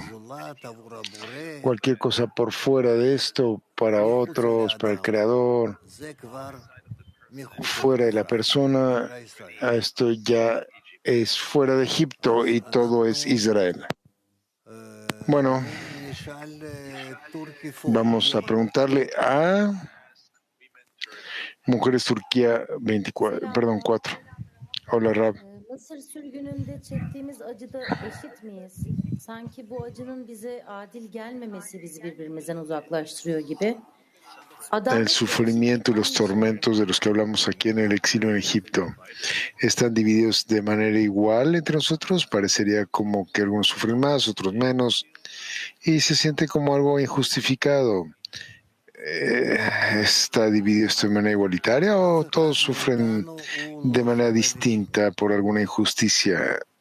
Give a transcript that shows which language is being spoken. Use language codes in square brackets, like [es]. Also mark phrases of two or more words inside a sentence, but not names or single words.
[es] Cualquier cosa por fuera de esto, para otros, para el Creador, fuera de la persona, esto ya es fuera de Egipto y todo es Israel. Bueno, vamos a preguntarle a Mujeres Turquía 4. Hola, Rab. [tr] Mısır sürgününde çektiğimiz acıda eşit miyiz? Sanki bu acının bize adil gelmemesi bizi birbirimizden uzaklaştırıyor gibi. [es] El sufrimiento y los tormentos de los que hablamos aquí en el exilio en Egipto están divididos de manera igual entre nosotros. Parecería como que algunos sufren más, otros menos, y se siente como algo injustificado. ¿Está dividido esto de manera igualitaria o todos sufren de manera distinta por alguna injusticia?